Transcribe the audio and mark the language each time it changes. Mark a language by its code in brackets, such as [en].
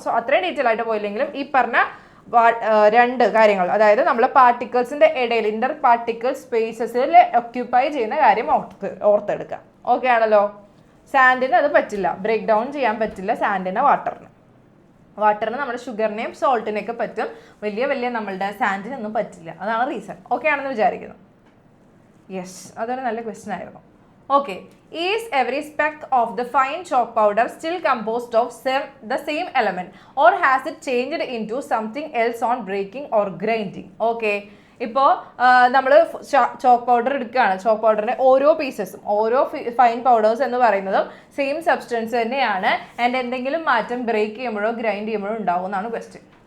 [ml] So അത്രയും detail ആയിട്ട് പോയില്ലെങ്കിലും ഈ പറഞ്ഞ രണ്ട് കാര്യങ്ങൾ, അതായത് നമ്മൾ പാർട്ടിക്കിൾസിന്റെ ഇടയിൽ ഇന്റർ പാർട്ടിക്കിൾ സ്പേസസിൽ ഒക്യുപ്പൈ ചെയ്യുന്ന കാര്യം ഓർത്തെടുക്കുക. ഓക്കെ ആണല്ലോ? സാൻഡിന് അത് പറ്റില്ല, ബ്രേക്ക് ഡൗൺ ചെയ്യാൻ പറ്റില്ല സാൻഡിനെ വാട്ടറിന് നമ്മുടെ ഷുഗറിനെയും സോൾട്ടിനെയൊക്കെ പറ്റും, വലിയ നമ്മളുടെ സാൻഡിനൊന്നും പറ്റില്ല. അതാണ് റീസൺ. ഓക്കെ ആണെന്ന് വിചാരിക്കുന്നു. യെസ്, അതൊരു നല്ല ക്വസ്റ്റ്യൻ ആയിരുന്നു. [en] Okay, is every speck of the fine chalk powder still composed of the same element or has it changed into something else on breaking or grinding? [ml] Okay, ഇപ്പോൾ നമ്മൾ chalk powder എടുക്കുകയാണ്. Chalk പൗഡറിൻ്റെ ഓരോ പീസസും ഓരോ fine powders എന്ന് പറയുന്നതും same substance തന്നെയാണ് and എന്തെങ്കിലും മാറ്റം ബ്രേക്ക് ചെയ്യുമ്പോഴോ ഗ്രൈൻഡ് ചെയ്യുമ്പോഴോ ഉണ്ടാവും എന്നാണ് ക്വസ്റ്റ്യൻ.